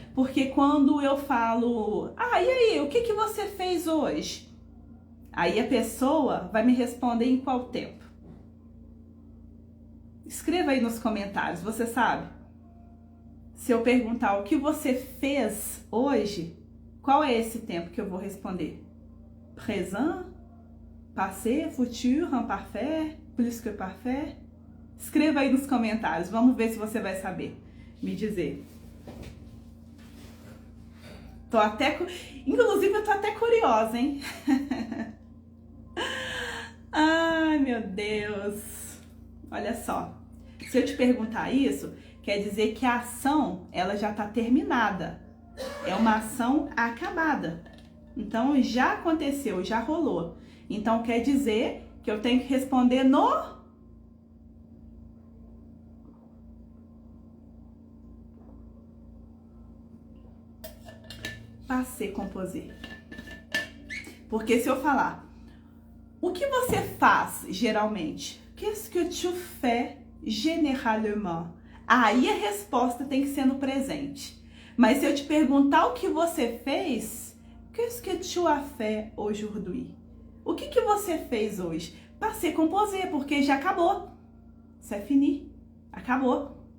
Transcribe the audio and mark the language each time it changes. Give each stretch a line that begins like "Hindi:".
Portuguese: Porque quando eu falo, e aí, o que você fez hoje? Aí a pessoa vai me responder em qual tempo? Escreva aí nos comentários, você sabe? Se eu perguntar o que você fez hoje, qual é esse tempo que eu vou responder? Présent, passé, futur, imparfait, plus que parfait? Escreva aí nos comentários, vamos ver se você vai saber me dizer. Inclusive, eu tô até curiosa, hein? Ai, meu Deus. Olha só. Se eu te perguntar isso, quer dizer que a ação, ela já tá terminada. É uma ação acabada. Então, já aconteceu, já rolou. Então, quer dizer que eu tenho que responder no passé composé. Porque se eu falar, o que você faz geralmente?
French: Qu'est-ce que tu fais généralement?
Portuguese: Aí a resposta tem que ser no presente. Mas se eu te perguntar o que você fez,
French: qu'est-ce que tu as fait aujourd'hui?
Portuguese: O que você fez hoje? Passé composé, porque já acabou.
French: C'est fini.
Portuguese: Acabou.